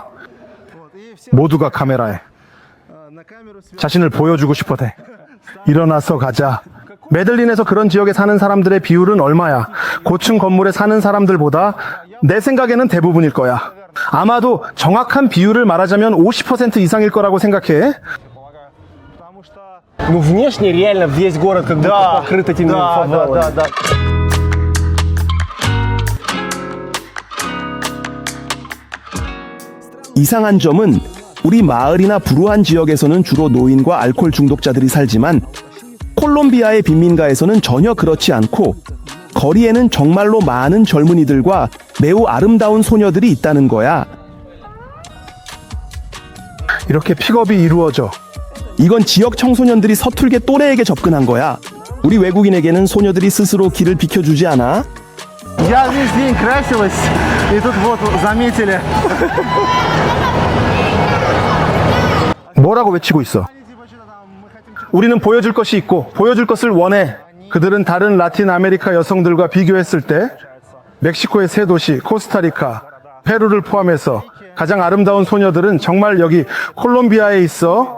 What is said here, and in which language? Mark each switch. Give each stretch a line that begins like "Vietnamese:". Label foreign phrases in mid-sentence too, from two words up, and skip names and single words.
Korean: 모두가 카메라에 자신을 보여주고 싶어대. 일어나서 가자. 메들린에서 그런 지역에 사는 사람들의 비율은 얼마야? 고층 건물에 사는 사람들보다 내 생각에는 대부분일 거야. 아마도 정확한 비율을 말하자면 50% 이상일 거라고 생각해.
Russian: Ну, внешне реально весь город как будто покрыт этими фавелами.
Korean: 이상한 점은 우리 마을이나 불우한 지역에서는 주로 노인과 알코올 중독자들이 살지만 콜롬비아의 빈민가에서는 전혀 그렇지 않고 거리에는 정말로 많은 젊은이들과 매우 아름다운 소녀들이 있다는 거야. 이렇게 픽업이 이루어져. 이건 지역 청소년들이 서툴게 또래에게 접근한 거야. 우리 외국인에게는 소녀들이 스스로 길을 비켜주지 않아?
Russian: Я весь день красилась, и тут вот заметили.
Korean: 뭐라고 외치고 있어? 우리는 보여줄 것이 있고 보여줄 것을 원해. 그들은 다른 라틴 아메리카 여성들과 비교했을 때 멕시코의 세 도시 코스타리카, 페루를 포함해서 가장 아름다운 소녀들은 정말 여기 콜롬비아에 있어.